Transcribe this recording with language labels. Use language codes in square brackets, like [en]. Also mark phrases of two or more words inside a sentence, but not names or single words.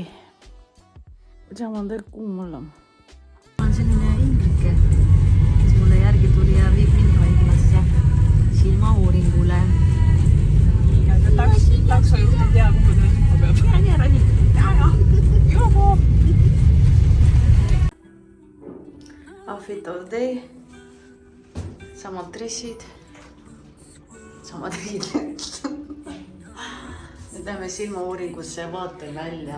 [et] Seal on tegelikult kuum olla. Ma olen selline inglike, kes mulle järgi tuli ja viib mind haiglasse silmauuringule. Ja taksojuht ei tea, kuhu ta ütlema peab. Ja nii ära nii. Juhu! [en] Outfit of the day. [et] Samad dressid. Samad riided. Nüüd lähme silmauuringusse ja vaatan välja.